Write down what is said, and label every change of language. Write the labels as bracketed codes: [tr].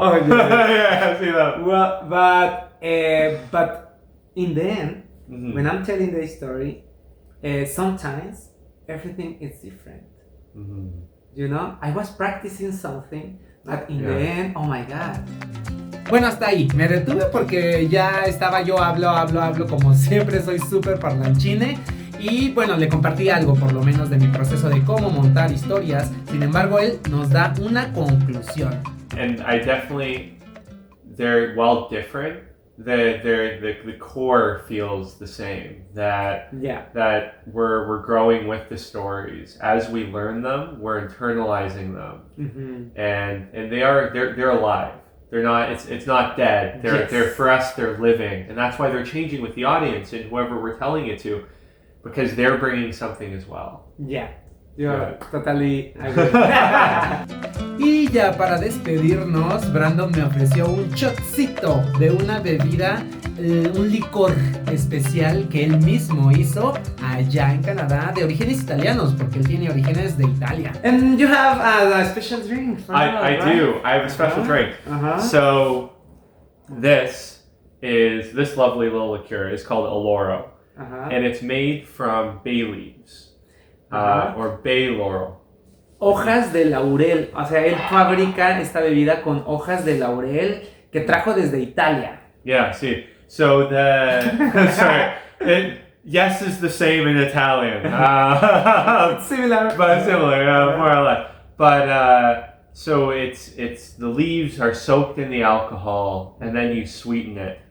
[en] I see that. Well, but in the end, when I'm telling the story, sometimes everything is different. You know, I was practicing something, but in the end, oh my God. [es] Bueno, hasta ahí. Me detuve porque ya estaba yo hablo como siempre, soy súper parlanchine. Y bueno, le compartí algo por lo menos de mi proceso de cómo montar historias. Sin embargo, él nos da una conclusión. [en] And I definitely, they're well different. The core feels the same. That we're growing with the stories as we learn them. We're internalizing them, and they're alive. They're not. It's not dead. They're for us. They're living, and that's why they're changing with the audience and whoever we're telling it to, because they're bringing something as well. Totally agree. [es] Y ya para despedirnos, Brandon me ofreció un shotcito de una bebida un licor especial que él mismo hizo allá en Canadá, de orígenes italianos, porque él tiene orígenes de Italia. [en] And you have a special drink. I do. I have a special drink. So this lovely little liqueur is called Alloro, and it's made from bay leaves or bay laurel. [es] Hojas de laurel. O sea, él fabrica esta bebida con hojas de laurel que trajo desde Italia. [en] Yeah, see. So sorry. Yes is the same in Italian. Similar. But similar, more or less. But so it's the leaves are soaked in the alcohol and then you sweeten it.